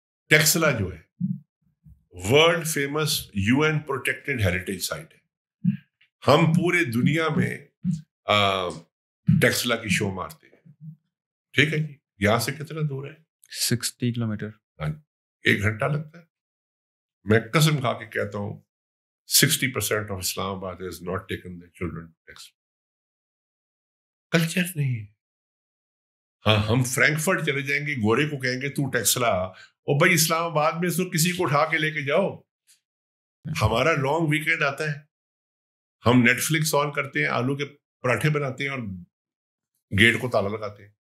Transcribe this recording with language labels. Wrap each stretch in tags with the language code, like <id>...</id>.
<ur>ٹیکسلا جو ہے world famous UN protected heritage site ہے. ہم پورے دنیا میں ٹیکسلا کی شو مارتے ہیں, ٹھیک ہے جی. یہاں سے کتنا دور ہے؟ 60 کلومیٹر. 1 گھنٹہ لگتا ہے. میں قسم کھا کے کہتا ہوں</ur> <en>60% of Islamabad has not taken their children to Texas.</en> <ur>Culture نہیں ہے. ہاں ہم فرینکفرٹ چلے جائیں گے, گورے کو کہیں گے تو ٹیکسلا, اور بھائی اسلام آباد میں تو کسی کو اٹھا کے لے کے جاؤ. ہمارا لانگ ویکینڈ آتا ہے, ہم نیٹ فلکس آن کرتے ہیں, آلو کے پراٹھے بناتے ہیں اور گیٹ کو تالا لگاتے ہیں.</ur>